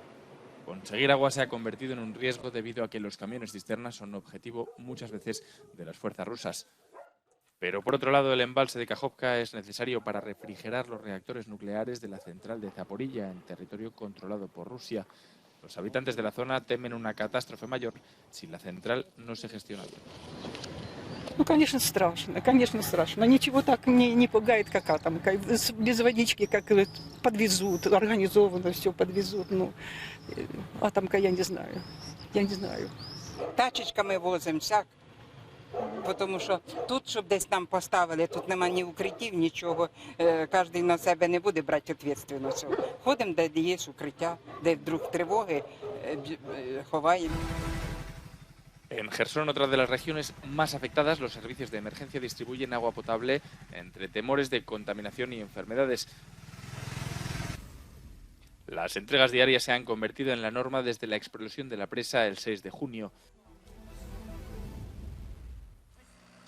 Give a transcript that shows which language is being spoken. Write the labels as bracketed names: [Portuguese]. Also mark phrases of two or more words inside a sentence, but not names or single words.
[Spanish] Conseguir agua se ha convertido en un riesgo debido a que los camiones cisternas son objetivo muchas veces de las fuerzas rusas. Pero por otro lado, el embalse de Kajovka es necesario para refrigerar los reactores nucleares de la central de Zaporilla, en territorio controlado por Rusia. Los habitantes de la zona temen una catástrofe mayor si la central no se gestiona bien. [Russian] Ну, конечно, страшно. Ничего так не пугает, как атом. Без водички, как подвезут, организованно все подвезут. Ну, атомка я не знаю. [Ukrainian] Тачечками возимося, тому що тут, щоб десь там поставили, тут нема ні укриттів, нічого. Кожен на себе не буде брати відповідальність. Ходимо, де є укриття, де вдруг тривоги, ховаємо. [Spanish] En Jersón, otra de las regiones más afectadas, los servicios de emergencia distribuyen agua potable entre temores de contaminación y enfermedades. Las entregas diarias se han convertido en la norma desde la explosión de la presa el 6 de junio.